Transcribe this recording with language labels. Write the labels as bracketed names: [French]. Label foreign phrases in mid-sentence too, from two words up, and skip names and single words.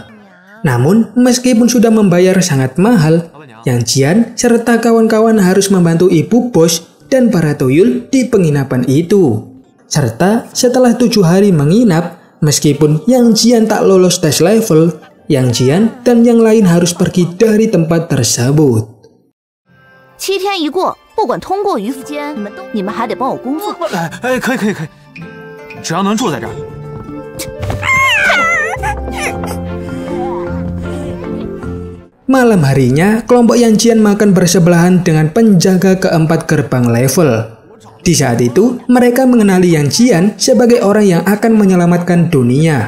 [Indonesian] Namun, meskipun sudah membayar sangat mahal, Yang Jian serta kawan-kawan harus membantu ibu bos dan para tuyul di penginapan itu. Serta setelah 7 hari menginap, meskipun Yang Jian tak lolos tes level, Yang Jian dan yang lain harus pergi dari tempat tersebut. [Chinese] 7 天一过，不管通过与否，你们还得帮我工作。可以，只要能住在这儿。 [Indonesian] Malam harinya, kelompok Yang Jian makan bersebelahan dengan penjaga keempat gerbang level. Di saat itu, mereka mengenali Yang Jian sebagai orang yang akan menyelamatkan dunia.